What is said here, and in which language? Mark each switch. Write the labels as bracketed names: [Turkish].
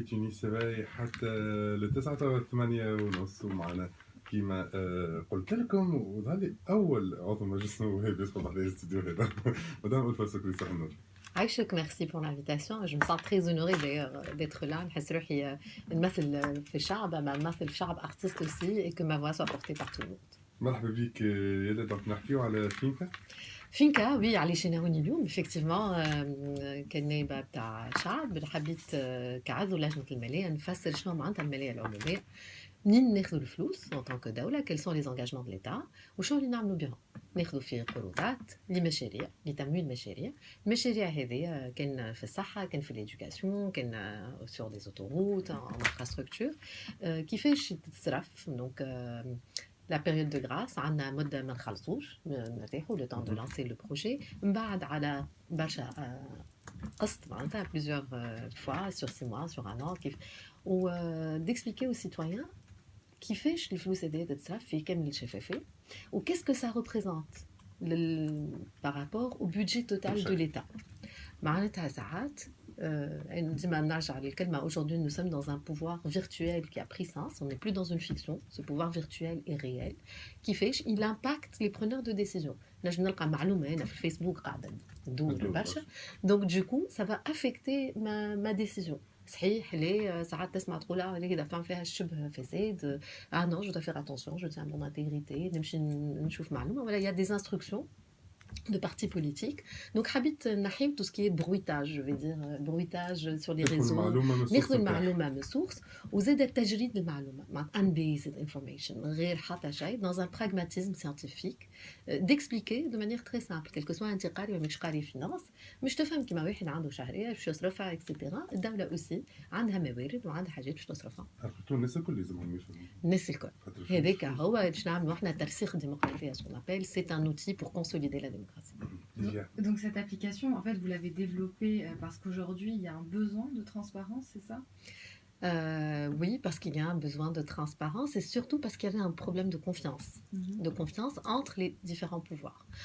[Arabic] تونس باهي حتى لتسعة 8:30 ومعنا كيما قلت لكم، وهذه أول عضو مجلس النواب يدخل على الاستديو هذا. مدام ألفا سكري صح النور. Aïchek, merci pour l'invitation. Je me sens très honorée d'ailleurs d'être là. نحس روحي نمثل في الشعب، أما نمثل في شعب [French] artiste aussi et que ma voix soit portée par tout le monde. [Arabic] مرحبا بك يلا. دونك نحكيو على فينكا. فينكا وي علاش انا هوني اليوم effectivement كان نائبة بتاع الشعب حبيت كعضو لجنة المالية نفسر شنو معناتها المالية العمومية، منين ناخذوا الفلوس [French] en tant que [Arabic] دولة، [French] quels sont les engagements de l'État [Arabic] وشنو اللي نعملوا بهم. ناخذوا فيه قروضات لمشاريع لتمويل مشاريع. المشاريع هذه كان في الصحة، كان في l'éducation، كان [French] sur des autoroutes en infrastructure. [Arabic] كيفاش تتصرف دونك [French] la période de grâce [Arabic] عندنا مدة ما نخلصوش نرتاحوا [French] le temps de lancer le projet. [Arabic] من بعد على برشا قسط معناتها [French] plusieurs fois sur 6 mois sur un an كيف و d'expliquer aux citoyens [Arabic] كيفاش الفلوس هذه تتصرف في كامل الشفافية [French] و qu'est-ce que ça représente par rapport au budget total de l'État. [Arabic] معناتها ساعات ديما نرجع للكلمة [French] aujourd'hui nous sommes dans un pouvoir virtuel qui a pris sens, on n'est plus dans une fiction, ce pouvoir virtuel est réel. كيفاش il impacte les preneurs de décision. [Arabic] نجم نلقى معلومة هنا في الفيسبوك قاعدة ندور برشا [French] donc du coup ça va affecter ma décision. [Arabic] صحيح ليه ساعات تسمع تقول ليه دفع فيها الشبه فساد [French] non je dois faire attention, je tiens à mon intégrité [Arabic] نمشي نشوف معلومة ولا [French] il y a des instructions de partis politiques. Donc, habite nahim tout ce qui est bruitage, je vais dire, bruitage sur les réseaux. [Arabic] ناخذ المعلومة من source وزاد التجريد المعلومة مع [English] unbiased information [Arabic] غير حتى شيء [French] dans un pragmatisme scientifique d'expliquer de manière très simple [Arabic] quel que soit انت قاري ولا مش قاري فينانس مش تفهم كيما واحد عنده شهرية باش يصرفها اكسيتيرا. الدولة aussi عندها موارد وعندها حاجات باش تصرفها. الناس الكل لازمهم يفهموا. الناس الكل هذاك هو باش نعملوا احنا ترسيخ ديمقراطية [French] ce qu'on appelle, c'est un outil pour consolider la démocratie. Donc cette application, en fait, vous l'avez développée parce qu'aujourd'hui, il y a un besoin de transparence, c'est ça ? Oui, parce qu'il y a un besoin de transparence et surtout parce qu'il y avait un problème de confiance entre les différents pouvoirs.